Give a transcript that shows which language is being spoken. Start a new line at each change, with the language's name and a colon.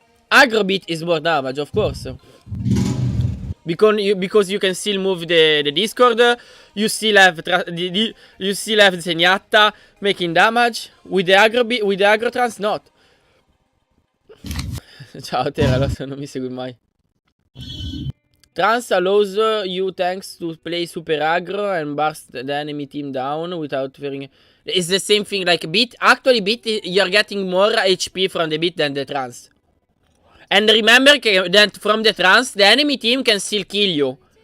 English: Aggro beat is more damage, of course, because you can still move the Discord. You still have Zenyatta making damage with the aggro trance, not.
Italian: Ciao Terra, non mi segui mai.
English: Trance allows you tanks to play super aggro and burst the enemy team down without fearing. It's the same thing like beat. Actually, beat, you're getting more HP from the beat than the trance. And remember that from the trance, the enemy team can still kill you.